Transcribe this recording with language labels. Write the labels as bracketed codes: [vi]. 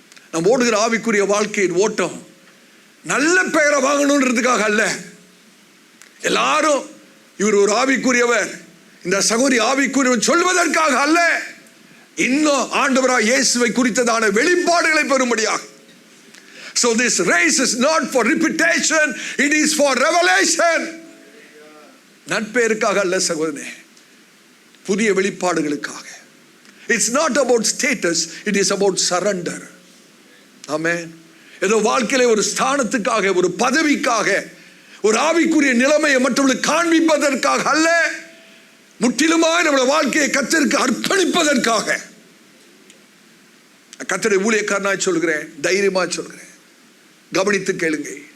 [ta] நம்ம ஓடுகிற ஆவிக்குரிய வாழ்க்கையின் ஓட்டம் நல்ல பெயரை வாங்கணுன்றதுக்காக அல்ல. எல்லாரும் இவர் ஒரு ஆவிக்குரியவர், இந்த சகோதரி ஆவிக்குரியவர் சொல்வதற்காக அல்ல, இன்னும் ஆண்டவராய் இயேசுவை குறித்ததான வெளிப்பாடுகளை பெறும்படியாக. [en] So this race is not for reputation, it is for revelation. [ta] நட்பெயருக்காக அல்ல சகோதரனே, புதிய வெளிப்பாடுகளுக்காக. [en] It's not about status, it is about surrender. [ta] ஆமென். ஏதோ வாழ்க்கையில ஒரு ஸ்தானத்துக்காக, ஒரு பதவிக்காக, ஒரு ஆவிக்குரிய நிலைமையை மற்றவர்களுக்கு காண்பிப்பதற்காக அல்ல, முற்றிலுமாய் நம்முடைய வாழ்க்கையை கர்த்தருக்கு அர்ப்பணிப்பதற்காக. கர்த்தருடைய ஊழியக்காரனாய் சொல்கிறேன், தைரியமா சொல்கிறேன், கவனித்து கேளுங்க.